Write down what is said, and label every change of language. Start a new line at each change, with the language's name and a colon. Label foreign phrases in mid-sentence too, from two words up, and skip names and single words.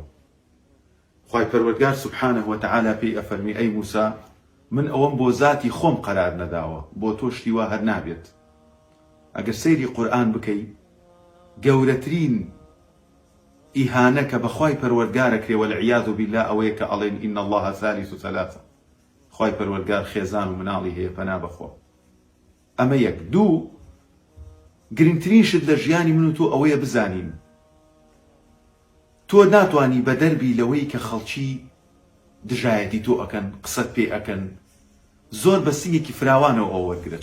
Central Kurdish: خوای پەروەردگار
Arabic: سوبحانه وتعالى
Central Kurdish: پێی ئەفەرمی ئەی موسا من ئەوەم بۆ ذاتی خۆم قەرار نەداوە، بۆ تۆ شتی وا هەر نابێت. ئەگەر سەیری قورئان بکەی گەورەترین ئیهانە کە بەخوای پەروەردگارەکرێ
Arabic: وەالعیاذ بالله
Central Kurdish: ئەوەیە کە ئەڵێن
Arabic: ئین الله ثالث ثلاثة،
Central Kurdish: خوای پەروەردگار خێزان و مناڵی هەیە پەنا بەخوا. ئەمە یەک. دوو، گرنگترین شت لە ژیانی من و تۆ ئەوەیە بزانین تۆ ناتوانی بە دەربی لەوەی کە خەڵکی دژایەتی تۆ ئەکەن قسەت پێ ئەکەن زۆر بە سینگێکی فراوانەوە ئەو وەرگرێت.